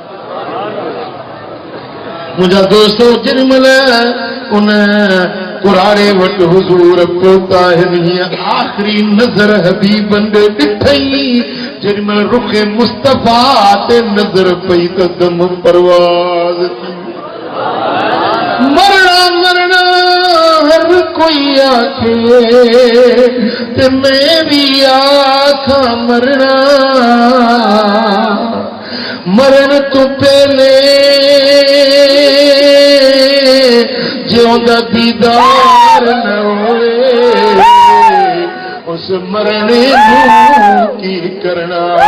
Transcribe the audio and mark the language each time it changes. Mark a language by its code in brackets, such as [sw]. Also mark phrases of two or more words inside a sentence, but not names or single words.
[sd] मुंहिंजा दोस्तो जेॾी महिल उन कुराड़े वटि हुज़ूर पहुता आहिनि हीअं आख़िरी नज़र हबीबन ॾे ॾिठई जेॾी महिल रुखे मुस्तफ़ा ते नज़र पई त दम परवाज़ [pa] مرنا مرنا ہر کوئی آکھے تے میں بھی آکھاں مرنا مرن توں پہلے جیوندا دیدار نہ ہووے اس مرنے نوں کی کرنا.